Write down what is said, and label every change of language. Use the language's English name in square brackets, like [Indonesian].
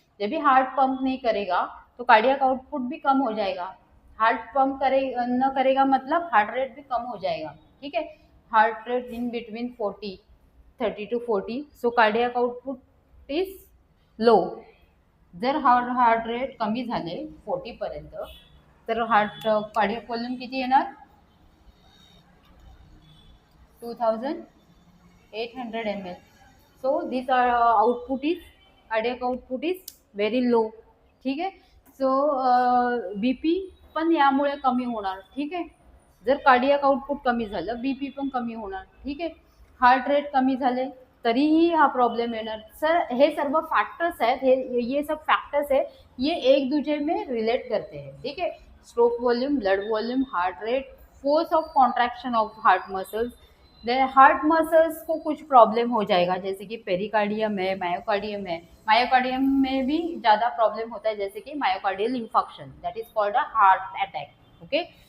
[Hindi] जब भी heart pump नहीं करेगा तो कार्डियक आउटपुट भी कम हो जाएगा, हार्ट पंप न करेगा मतलब हार्ट रेट भी कम हो जाएगा, ठीक है। [English] Heart rate in between 30 to 40, cardiac output is low. [Marathi] जर हार्ट रेट कमी झाले 40 पर्यंत तर कार्डियक वॉल्यूम किती येणार? [English] 2800 ml. This output is, cardiac output is very low, [Marathi] ठीक आहे। बीपी पण यामुळे कमी होणार, ठीक आहे। जर कार्डियक आउटपुट कमी झालं बीपी पण कमी होणार, ठीक आहे। हार्ट रेट कमी झाले तरीही हा प्रॉब्लेम येणार। हे सर्व फैक्टर्स आहेत, [Hindi] ये सब फैक्टर्स है, ये एक दूसरे में रिलेट करते हैं, ठीक है। [English] Stroke volume, blood volume, heart rate, force of contraction of heart muscles. [Hindi] Heart muscles को कुछ प्रॉब्लम हो जाएगा, जैसे कि पेरिकार्डियम है, मायोकार्डियम है, मायोकार्डियम में भी ज़्यादा प्रॉब्लम होता है, जैसे कि myocardial infection, [English] that is called a heart attack, [Hindi] okay.